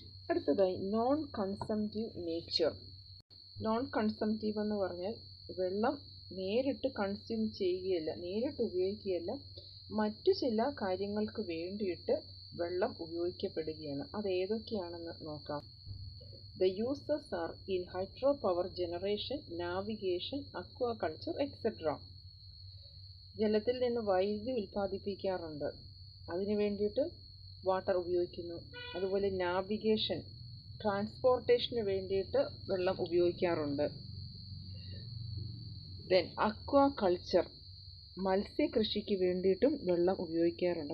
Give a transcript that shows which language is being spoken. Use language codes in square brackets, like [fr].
[ml] അടുത്തതായി non consumptive nature. Non consumptive എന്ന് പറഞ്ഞാൽ വെള്ളം നേരിട്ട് കൺസ്യൂം ചെയ്യുകയല്ല, നേരിട്ട് ഉപയോഗിക്കുകയല്ല, മറ്റു ചില കാര്യങ്ങൾക്ക് വേണ്ടിയിട്ട് വെള്ളം ഉപയോഗിക്കപ്പെടുകയാണ്. അത് ഏതൊക്കെയാണെന്ന് നോക്കാം. [en] The uses are in hydropower generation, navigation, aquaculture, etc. [ml] ജലത്തിൽ നിന്ന് വൈദ്യുതി ഉൽപ്പാദിപ്പിക്കാറുണ്ട്, അതിനു വേണ്ടിയിട്ട് വാട്ടർ ഉപയോഗിക്കുന്നു. അതുപോലെ നാവിഗേഷൻ, ട്രാൻസ്പോർട്ടേഷന് വേണ്ടിയിട്ട് വെള്ളം ഉപയോഗിക്കാറുണ്ട്. ദെൻ അക്വാകൾച്ചർ, മത്സ്യകൃഷിക്ക് വേണ്ടിയിട്ടും വെള്ളം ഉപയോഗിക്കാറുണ്ട്.